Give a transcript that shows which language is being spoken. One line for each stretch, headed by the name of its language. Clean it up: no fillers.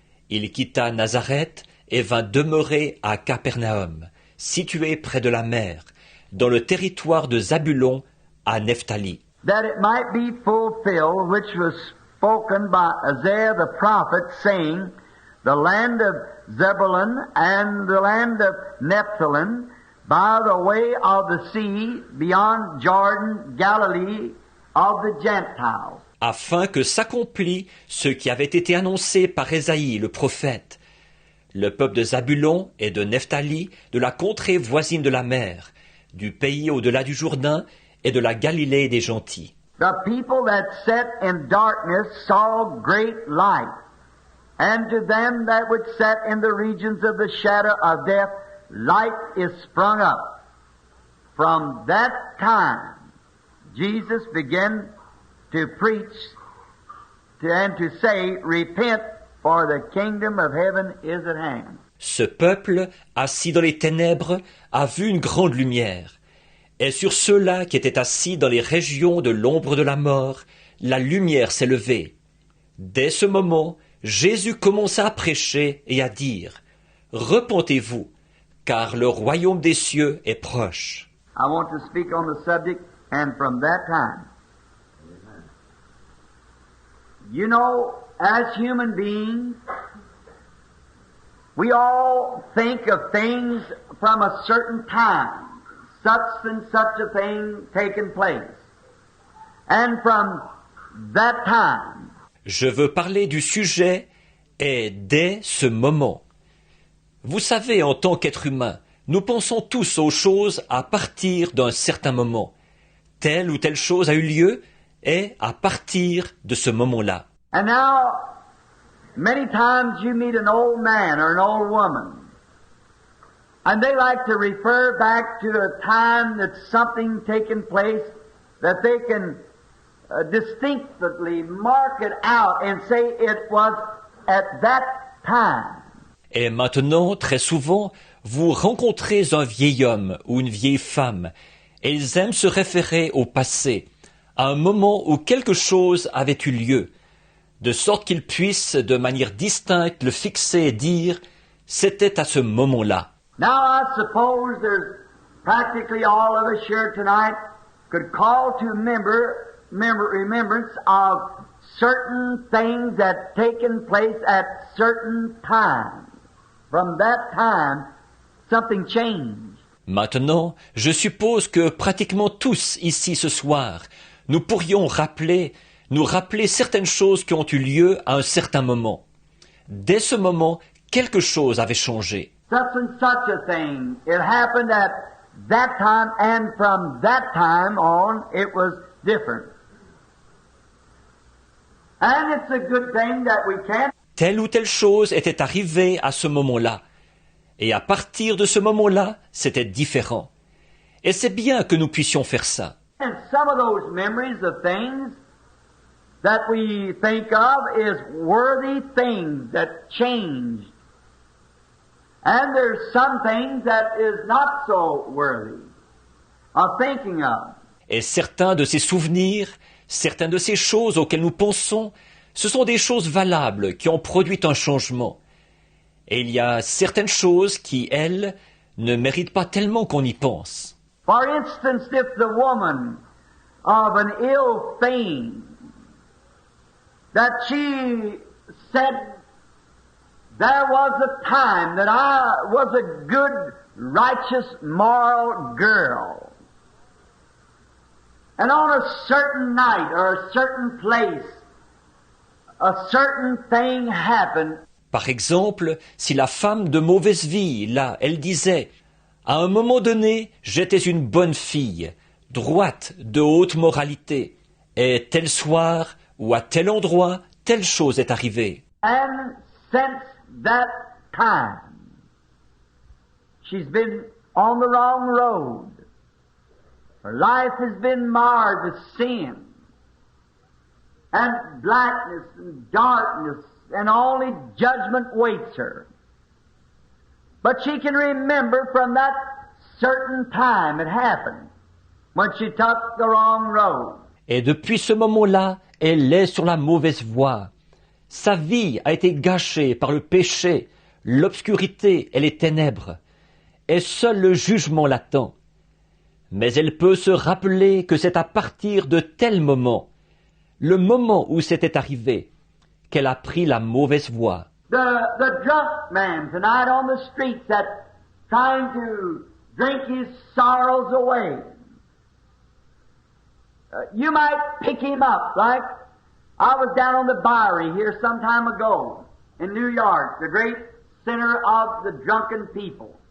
French: Il quitta Nazareth et vint demeurer à Capernaum, situé près de la mer, dans le territoire de Zabulon à Nephtali.
English: That it might be fulfilled, which was spoken by Isaiah the prophet, saying, the land of Zebulun and the land of Nephthalim, by the way of the sea, beyond Jordan, Galilee of the Gentiles.
French: Afin que s'accomplît ce qui avait été annoncé par Ésaïe le prophète, le peuple de Zabulon et de Nephtali, de la contrée voisine de la mer, du pays au-delà du Jourdain et de la Galilée des gentils.
English: The people that sat in darkness saw great light, and to them that would sat in the regions of the shadow of death, light is sprung up. From that time, Jesus began to preach and to say, repent, for the kingdom of heaven is at hand.
French: Ce peuple, assis dans les ténèbres, a vu une grande lumière. Et sur ceux-là qui étaient assis dans les régions de l'ombre de la mort, la lumière s'est levée. Dès ce moment, Jésus commença à prêcher et à dire, « Repentez-vous, car le royaume des cieux est proche. »
English: I want to speak on the subject, and from that time. You know, as human beings, we all think of things from a certain time. Such and such a thing taken place. And from that time,
French: Je veux parler du sujet et dès ce moment. Vous savez, en tant qu'être humain, nous pensons tous aux choses à partir d'un certain moment. Telle ou telle chose a eu lieu et à partir de ce moment-là.
English: and now, many times you meet an old man or an old woman, and they like to refer back to a time that something taken place that they can distinctly mark it out and say it was at that time.
French: Et maintenant, très souvent, vous rencontrez un vieil homme ou une vieille femme, et ils aiment se référer au passé, à un moment où quelque chose avait eu lieu, de sorte qu'ils puissent de manière distincte le fixer et dire « c'était à ce moment-là ».
English: Now I suppose there's practically all of us here tonight could call to remembrance of certain things that taken place at certain times. From that time, something changed.
French: Maintenant, je suppose que pratiquement tous ici ce soir, nous pourrions nous rappeler certaines choses qui ont eu lieu à un certain moment. Dès ce moment, quelque chose avait changé.
English: Such and such a thing. It happened at that time, and from that time on, it was different. And it's a good thing that we can't.
French: Telle ou telle chose était arrivée à ce moment-là. Et à partir de ce moment-là, c'était différent. Et c'est bien que nous puissions faire ça.
English: And some of those memories of things that we think of is worthy things that changed. And there's some things that is not so worthy of thinking of.
French: Et certains de ces souvenirs, certaines de ces choses auxquelles nous pensons, ce sont des choses valables qui ont produit un changement. Et il y a certaines choses qui, elles, ne méritent pas tellement qu'on y pense.
English: For instance, if the woman of an ill fame, that she said, there was a time that I was a good, righteous, moral girl. And on a certain night or a certain place, a certain thing happened.
French: Par exemple, si la femme de mauvaise vie, là, elle disait « À un moment donné, j'étais une bonne fille, droite, de haute moralité, et tel soir ou à tel endroit, telle chose est arrivée. »
English: And since that time, she's been on the wrong road. Her life has been marred with sin and blackness and darkness, and only judgment waits her. But she can remember from that certain time it happened, when she took the wrong road.
French: Et depuis ce moment-là, elle est sur la mauvaise voie. Sa vie a été gâchée par le péché, l'obscurité et les ténèbres, et seul le jugement l'attend. Mais elle peut se rappeler que c'est à partir de tel moment, le moment où c'était arrivé, qu'elle a pris la mauvaise voie.
English: The drunk man tonight on the streets that trying to drink his sorrows away. You might pick him up, like I was down on the Bowery here some time ago in New York, the great center of the drunken people.